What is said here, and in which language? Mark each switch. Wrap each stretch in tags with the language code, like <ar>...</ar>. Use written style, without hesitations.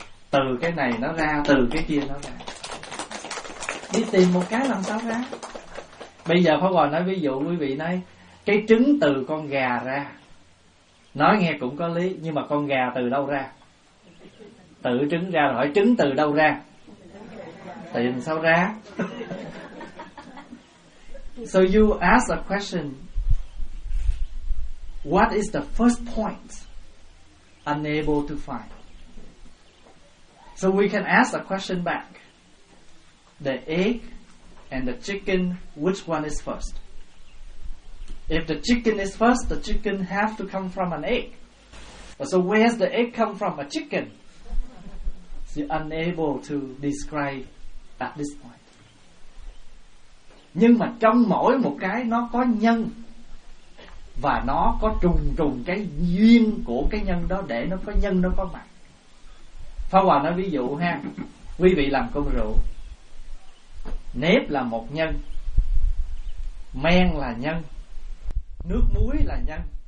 <vi>Từ cái này nó ra, từ cái kia nó ra. Đi tìm một cái làm sao ra? Bây giờ Pháp Hòa nói ví dụ quý vị này, cái trứng từ con gà ra, nói nghe cũng có lý, nhưng mà con gà từ đâu ra? Tự trứng ra, hỏi trứng từ đâu ra? Tìm sao ra?</vi> <en>So you ask a question, what is the first point unable to find? So we can ask a question back. The egg and the chicken, which one is first? If the chicken is first, the chicken have to come from an egg. So where's the egg come from? A chicken. So you're unable to describe at this point.</en> <vi>Nhưng mà trong mỗi một cái nó có nhân, và nó có trùng trùng cái duyên của cái nhân đó để nó có nhân nó có mặt. Pháp Hòa nói ví dụ ha, quý vị làm cơm rượu, nếp là một nhân, men là nhân, nước muối là nhân.</vi>